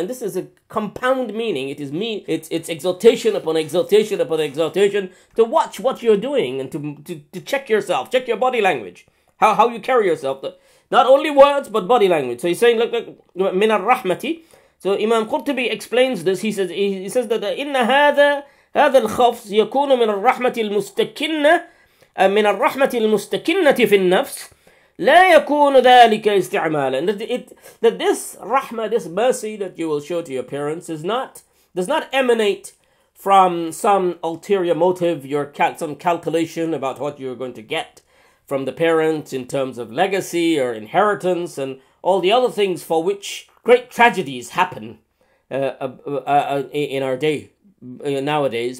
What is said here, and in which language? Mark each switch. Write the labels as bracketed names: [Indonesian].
[English] And this is a compound meaning. It's exaltation upon exaltation upon exaltation, to watch what you're doing and to check yourself, check your body language, how you carry yourself. Not only words, but body language. So he's saying, look, [Arabic] مِنَ الرَّحْمَةِ. [English] So Imam Qurtubi explains this. He says that [Arabic] إِنَّ هَذَا الْخَفْض يَكُونُ مِنَ الرَّحْمَةِ الْمُسْتَكِنَّةِ مِنَ الرَّحْمَةِ الْمُسْتَكِنَّةِ فِي النَّفْسِ لا يكون ذلك استعمالا. [English] That this rahmah, this mercy that you will show to your parents does not emanate from some ulterior motive, some calculation about what you're going to get from the parent in terms of legacy or inheritance and all the other things for which great tragedies happen in our day nowadays.